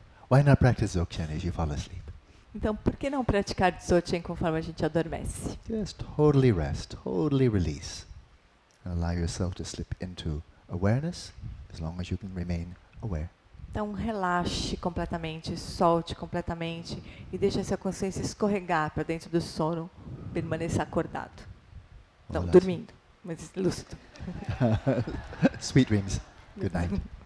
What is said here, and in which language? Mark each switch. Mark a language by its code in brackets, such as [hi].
[en] Why not practice Dzogchen as you fall asleep? [pt] Então, por que não praticar Dzogchen conforme a gente adormece? [en] Just totally rest, totally release. And allow yourself to slip into awareness as long as you can remain aware. [pt] Então, relaxe completamente, solte completamente e deixe essa consciência escorregar para dentro do sono, permaneça acordado. Não, dormindo, mas lúcido. [en] Sweet dreams. Good night.